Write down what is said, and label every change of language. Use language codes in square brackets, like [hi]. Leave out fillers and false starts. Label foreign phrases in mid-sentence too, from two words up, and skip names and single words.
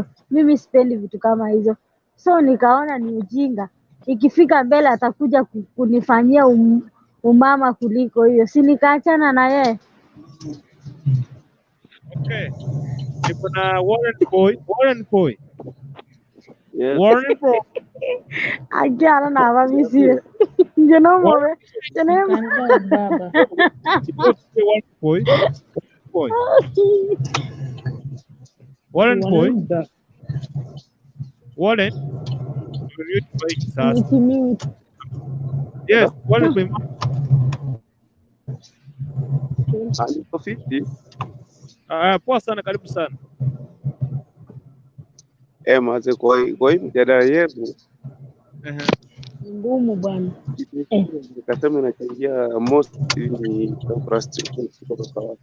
[sw] Mimi sipendi vitu kama hizo, so nikaona ni ujinga. Ikifika mbele atakuja kunifanyia umama kuliko hiyo, si nikaachana na yeye. Okay. Niko na Warren boy. [en] Yes. Warren boy. [sw] Ajana na mabisi. [en] You know more. You know [sw] Baba. Warren boy. Warren boy. [en] Warren. Yes, Warren boy. [sw] Aliko fiti. Poa sana, karibu sana. Maze kwa hii mjadala yetu ngumu bwana. Nikasema inachangia most ni frustration kwa watu.